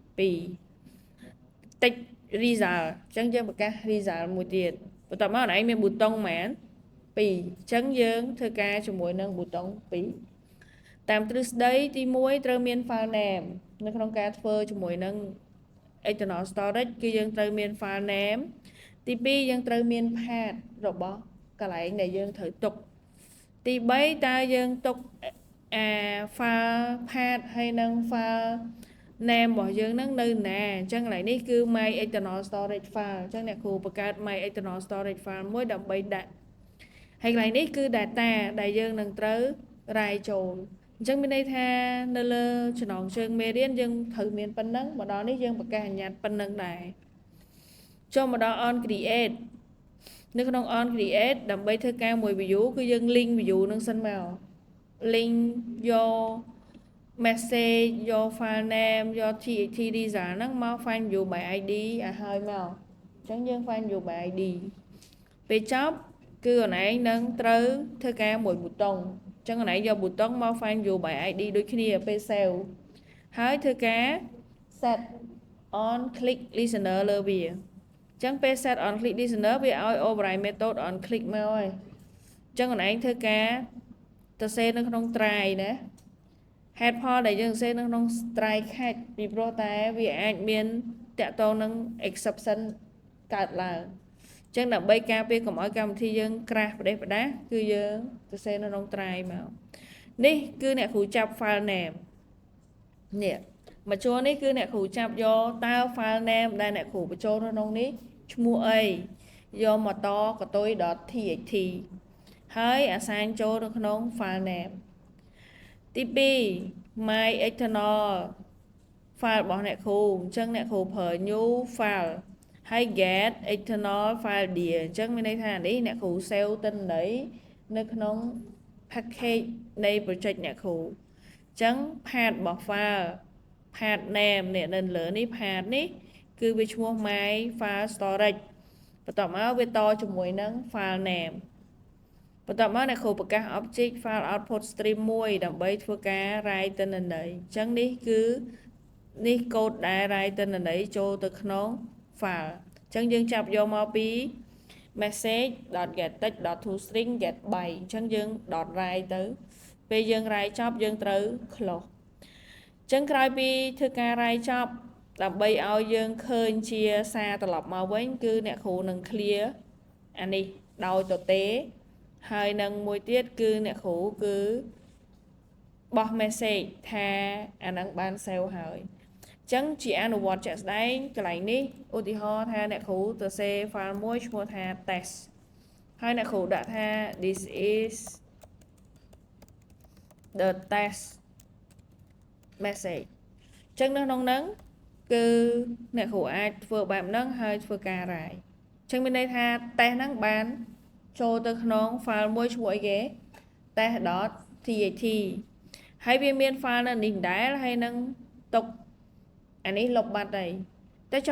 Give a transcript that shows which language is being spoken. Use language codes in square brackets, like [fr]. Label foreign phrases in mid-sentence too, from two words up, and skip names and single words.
[km] 2 [en] text result [km] អញ្ចឹងយើងប្រកាស result មួយទៀតបន្ទាប់មកណែមានប៊ូតុងហ្មង2អញ្ចឹងយើងធ្វើការជាមួយនឹងប៊ូតុង2តាមទ្រឹស្ដីទី1ត្រូវមាន [en] file name [km] នៅក្នុងការធ្វើជាមួយនឹង [en] external storage [km] គឺយើងត្រូវមាន [en] file name [km] ទី2យើងត្រូវមាន path របស់កន្លែងដែលយើងត្រូវទុកទី3តើយើងទុក [en] file path [km] ហើយនឹង [en] file name [km] របស់យើងនឹងនៅណាអញ្ចឹងកន្លែងនេះគឺ [en] my external storage file [km] អញ្ចឹងអ្នកគ្រូបង្កើត [en] my external storage file [km] មួយដើម្បីដាក់ហើយកន្លែងនេះគឺ data ដែលយើងនឹងត្រូវ write ចូលអញ្ចឹងមានន័យថានៅលើចំណងជើងមេរៀនយើងត្រូវមានប៉ុណ្ណឹងមកដល់នេះយើងប្រកាសបញ្ញត្តិប៉ុណ្ណឹងដែរចូលមកដល់ [en] on create [km] នៅក្នុង [en] on create [km] ដើម្បីធ្វើការមួយ view គឺយើង [en] link view [km] នឹងសិនមក link យក message យក [en] file name [km] យក [en] txt result [km] ហ្នឹងមក [en] find view by id [km] ឲ្យហើយមកអញ្ចឹងយើង [en] find view by id [km] ពេលចប់គឺអូនឯងនឹងត្រូវធ្វើការមួយប៊ូតុងអញ្ចឹងអូនឯងយកប៊ូតុងមក [en] find view by id [km] ដូចគ្នាពេល save ហើយធ្វើការ [en] set on click listener [km] លើវាអញ្ចឹងពេល [en] set on click listener [km] វាឲ្យ [en] override method on click [km] មកហើយអញ្ចឹងអូនឯងធ្វើការទៅសេនៅក្នុង try ណា headផលដែលយើងសេនៅក្នុង [en] try catch [km] ពីព្រោះតែវាអាចមានតាក់ទងនឹង exception កើតឡើងអញ្ចឹងដើម្បីការពារកុំឲ្យកម្មវិធីយើង crash ផ្ដេសផ្ដាសគឺយើងទៅសេនៅក្នុង try មកនេះគឺអ្នកគ្រូចាប់ [en] file name [km] នេះមកជួរនេះគឺអ្នកគ្រូចាប់យកតើ [en] file name [km] ដែលអ្នកគ្រូបញ្ចូលនៅក្នុងនេះឈ្មោះ អីយកមកតកតុយ .txt ហើយអាសាញចូលនៅក្នុង file name ទី2 [en] my external file [km] របស់អ្នកគ្រូអញ្ចឹងអ្នក គ្រូប្រើ [en] new file [km] ហើយ [en] get external file dir [km] អញ្ចឹងមានន័យថានេះអ្នកគ្រូ save ទិន្នន័យនៅក្នុង package នៃ project អ្នកគ្រូអញ្ចឹង path របស់ [en] file path name [km] នេះនៅលើនេះ path នេះគឺវាឈ្មោះ [en] my file storage [km] បន្ទាប់មកវាតជាមួយនឹង [en] file name [km] បន្ទាប់មកអ្នកគ្រូប្រកាស [en] object file output stream [km] មួយដើម្បីធ្វើការ write ទិន្នន័យអញ្ចឹងនេះគឺនេះ code ដែល write ទិន្នន័យចូលទៅក្នុង file អញ្ចឹងយើងចាប់យកមកពី [en] message.getText.toString get byte [km] អញ្ចឹងយើង .write ទៅពេលយើង write ចប់យើងត្រូវ close អញ្ចឹងក្រោយពីធ្វើការ write ចប់ដើម្បីឲ្យយើងឃើញជាសារត្រឡប់មកវិញគឺអ្នកគ្រូនឹង clear អានេះដោយទទេហើយនឹងមួយទៀតគឺអ្នកគ្រូគឺបោះ message ថាអានឹងបាន save ហើយអញ្ចឹងជាអនុវត្តជាក់ស្ដែងកន្លែងនេះឧទាហរណ៍ថាអ្នកគ្រូទៅសេ file មួយឈ្មោះថា test ហើយអ្នកគ្រូដាក់ថា [en] this is the test message [km] អញ្ចឹងនៅក្នុងហ្នឹងគឺអ្នកគ្រូអាចធ្វើបែបហ្នឹងហើយធ្វើការ write អញ្ចឹងមានន័យថា test ហ្នឹងបានចូលទៅក្នុង file មួយឈ្មោះអីគេ test.txt ហើយវាមាន file នៅនេះដែរហើយនឹងទុកអានេះលុបបាត់ហើយតែចង់